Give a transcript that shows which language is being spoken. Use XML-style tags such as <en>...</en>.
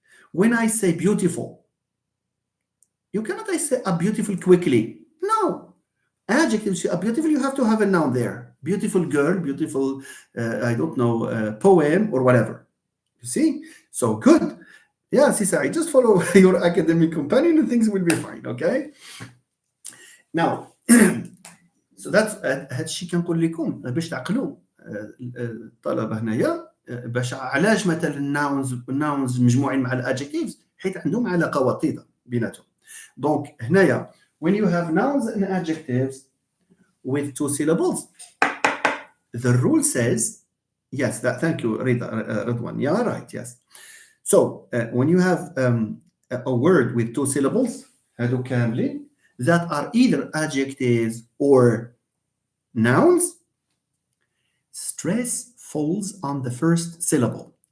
<en>When I say beautiful, you cannot say a beautiful quickly. No. Adjectives, beautiful, you have to have a noun there. Beautiful girl, beautiful, I don't know, poem or whatever. You see? So good. Yeah, Sisa, just follow your academic companion and things will be fine, okay? Now, so that's</en> <ar>هادشي كنقول لكم باش تعقلوا الطلبه هنايا باش علاش مثلا الناونز مجموعين مع الادجكتيفز حيت عندهم علاقه وطيده بيناتهم. دونك هنايا</ar> <en>when you have nouns and adjectives with two syllables, the rule says yes. That thank you, Ridwan. Yeah, right. Yes. So when you have a word with two syllables,</en> <ar>هادو كاملين,</ar> <en>that are either adjectives or nouns, stress falls on the first syllable.</en>